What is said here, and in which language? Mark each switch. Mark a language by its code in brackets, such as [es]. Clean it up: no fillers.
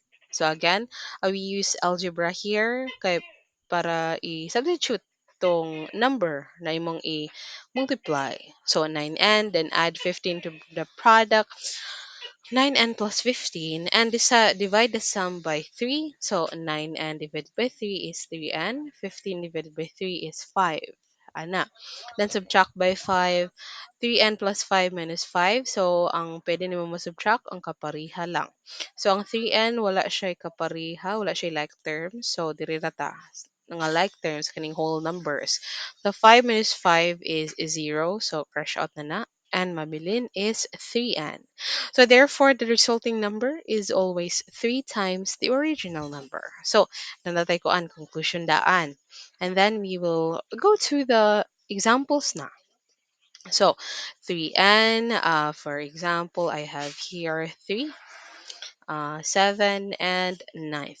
[en] So, again, we use algebra here [ceb] kay para i-substitute tong number na imong i-multiply. [en] So, 9n, then add 15 to the product. 9n plus 15, and divide the sum by 3. So 9n divided by 3 is 3n, 15 divided by 3 is 5. Ana. Then subtract by 5, 3n plus 5 minus 5. [ceb] So ang pwede nimo mo-subtract ang kapariha lang. So ang 3n wala siya kapariha, wala siya like terms. So diri na ta nga like terms kaning whole numbers. [en] So 5 minus 5 is 0. So crush out na na. [ceb] And mabilin is 3n. [en] So therefore, the resulting number is always 3 times the original number. [ceb] So, nanatay ko ang conclusion daan. [en] And then we will go to the examples na. So, 3n, for example, I have here 3, 7, and 9.